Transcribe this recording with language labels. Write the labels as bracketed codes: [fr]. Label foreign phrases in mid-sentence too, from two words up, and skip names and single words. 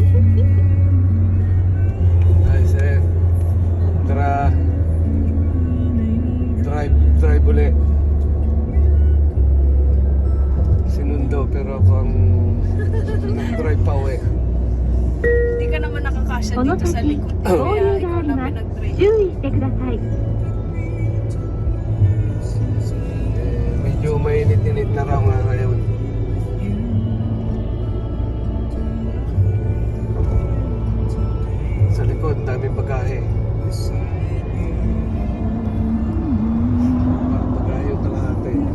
[tl] Guys, tara drive ulit. Sinundo pero ako ang drive pa uwi. Hindi ka naman nakakasya dito sa likod. Kaya ikaw na pinag-drive. [ja] 注意してください。 [tl] Medyo mainit-init na raw nga ngayon. Sa likod, daming bagahe. Bagahe yung kalahati.